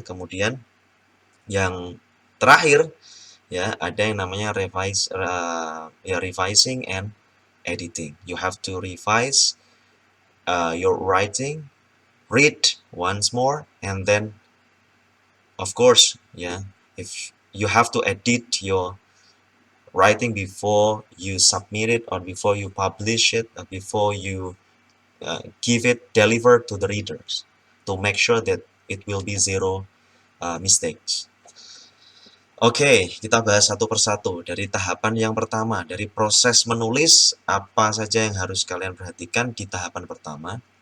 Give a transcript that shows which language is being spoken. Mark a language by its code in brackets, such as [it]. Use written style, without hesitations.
[id] Kemudian yang terakhir, ada yang namanya revising and editing. [en] You have to revise your writing, read once more, and then, of course, if you have to edit your writing before you submit it, or before you publish it, or before you deliver to the readers, to make sure that it will be zero mistakes. [id] Oke, kita bahas satu persatu. Dari tahapan yang pertama, dari proses menulis, apa saja yang harus kalian perhatikan di tahapan pertama.